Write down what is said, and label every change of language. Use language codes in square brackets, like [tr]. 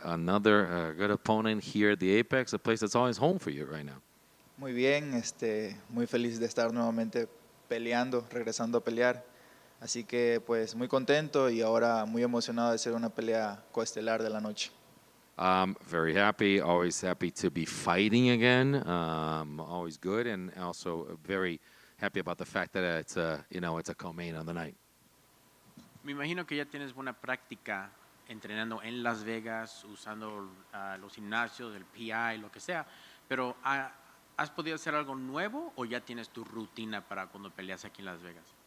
[en] Another good opponent here at the Apex, a place that's always home for you right now. [es] Muy bien, muy feliz de estar nuevamente peleando, regresando a pelear. Así que pues muy contento y ahora muy emocionado de ser una pelea coestelar de la noche. [en] Very happy. Always happy to be fighting again. Always good, and also very happy about the fact that it's a co-main on the night. [es] Me imagino que ya tienes buena práctica entrenando en Las Vegas, usando los gimnasios, el PI, lo que sea. Pero, ¿has podido hacer algo nuevo o ya tienes tu rutina para cuando peleas aquí en Las Vegas?